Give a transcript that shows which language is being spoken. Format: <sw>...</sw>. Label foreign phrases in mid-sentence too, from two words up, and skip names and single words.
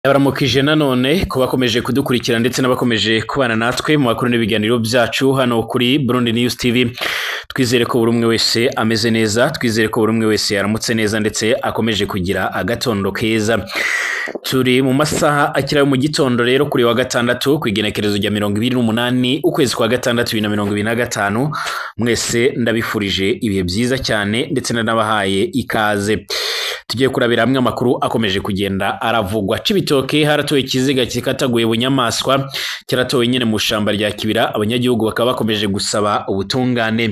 <rn>Abaramukije nanone ko bakomeje kudukurikira ndetse n'abakomeje kubana natwe mu makuru n'ibiganiro byacu hano kuri Burundi News TV. Twizere ko buri umwe wese ameze neza, twizere ko buri umwe wese yaramutse neza ndetse akomeje kugira agatondo keza. Turi mu masaha akira mu gitondo rero kuri wa gatandatu ku igenekerezo rya 28 ukwezi kwa gatandatu 2025. Mwese ndabifurije ibihe byiza cyane ndetse n'abahaye ikaze. Tugiye kurabira hamwe amakuru akomeje kugenda aravugwa. Cibitoke haratowe ikiziga kikataguye bunyamaswa kiratowe nyene mu shamba rya Kibira, abanyagihugu bakaba bakomeje gusaba ubutungane.</rn>